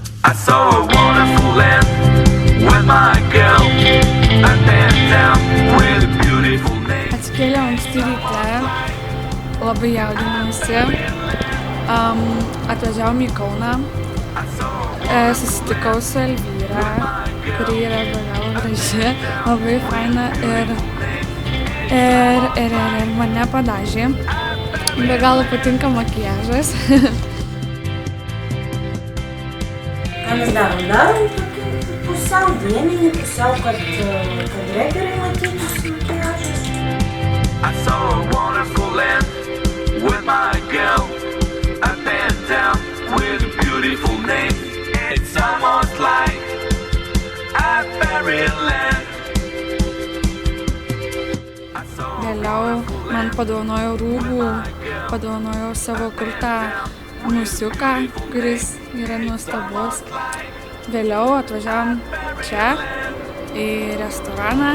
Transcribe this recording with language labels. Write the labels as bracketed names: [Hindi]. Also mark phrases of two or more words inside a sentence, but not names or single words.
[English] I saw a wonderful land with my girl. I bent down with a beautiful name. [Lithuanian] Atsikėliau anksti ryte, labai jaudinausi. Atvažiavom į Kauną, susitikau su Elvyra, kuri yra be galo graži, labai faina ir mane padažė. Be galo patinka makiažas. Ką mes darom? Darom tokį pusiau dieninį, pusiau, kad gerai matytųsi makiažas. [English] I saw a wonderful land with my girl. I bent down with a beautiful name. It's almost like a fairyland. [Lithuanian] Vėliau man padovanojo rūbų, padovanojo savo kurtą musiuką, kuris yra nuostabus. Vėliau atvažiavom čia į restoraną.